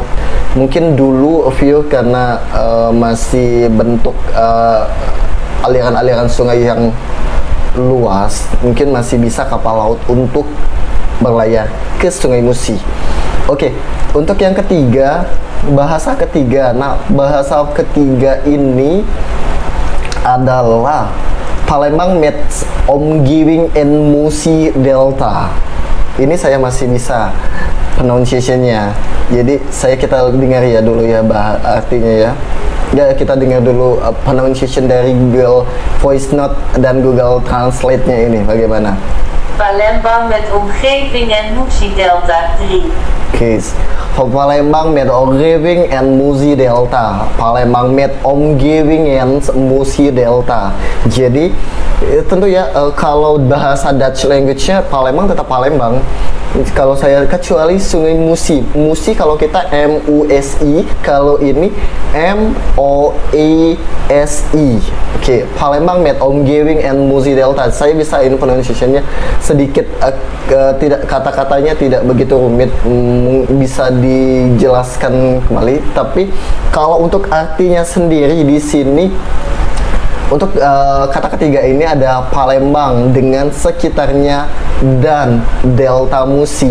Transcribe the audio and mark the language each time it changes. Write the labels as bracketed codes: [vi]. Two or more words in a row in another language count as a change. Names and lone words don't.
[id] Mungkin dulu view karena masih bentuk aliran-aliran sungai yang luas, mungkin masih bisa kapal laut untuk berlayar ke Sungai Musi. Oke, untuk yang ketiga, bahasa ketiga. Nah, bahasa ketiga ini adalah [nl] Palembang met omgiving en Musi Delta. [id] Ini saya masih bisa pronunciation-nya. Jadi kita dengar ya dulu ya artinya ya. Ya, kita dengar dulu pronunciation dari Google Voice Note dan Google Translate-nya ini bagaimana. [nl] Palembang met omgeving en Musi Delta 3. [id] Oke. [nl] Palembang met omgeving en Musi Delta. Palembang met omgeving en Musi Delta. [id] Jadi tentu ya kalau bahasa [en] Dutch language- [id] nya Palembang tetap Palembang. Kalau saya kecuali Sungai Musi. Musi kalau kita M-U-S-I, kalau ini M-O-E-S-I. Oke, [nl] Palembang met omgeving en Musi Delta. [id] Saya bisa ini pronunciation-nya sedikit tidak, kata-katanya tidak begitu rumit, bisa dijelaskan kembali. Tapi kalau untuk artinya sendiri di sini, untuk kata ketiga ini ada Palembang dengan sekitarnya dan Delta Musi.